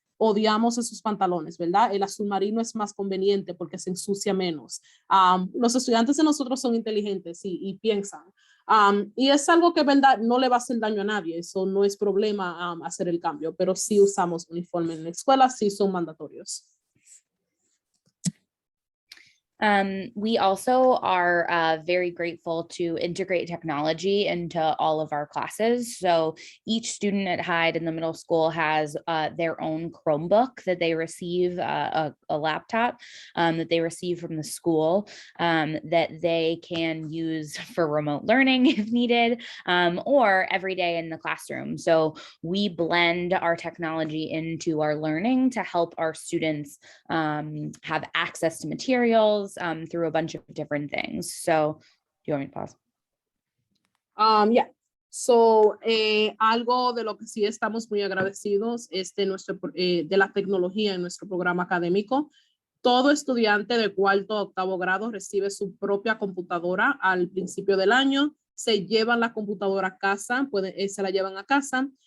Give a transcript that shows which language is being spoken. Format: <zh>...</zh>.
<es>Odiamos esos pantalones, ¿verdad? El azul marino es más conveniente porque se ensucia menos. Los estudiantes de nosotros son inteligentes y piensan. Y es algo que, ¿verdad? No le va a hacer daño a nadie. Eso no es problema hacer el cambio, pero sí usamos uniforme en la escuela, sí son mandatorios.</es> <en>We also are very grateful to integrate technology into all of our classes. So each student at Hyde in the middle school has their own Chromebook that they receive, a laptop that they receive from the school that they can use for remote learning if needed, or every day in the classroom. So we blend our technology into our learning to help our students have access to materials through a bunch of different things. So, do you want me to pause? Yeah.</en> <es>So, algo de lo que sí estamos muy agradecidos es de la tecnología en nuestro programa académico. Todo estudiante de 4º a 8º grado recibe su propia computadora al principio del año. Se llevan la computadora a casa, se la llevan a casa.</es>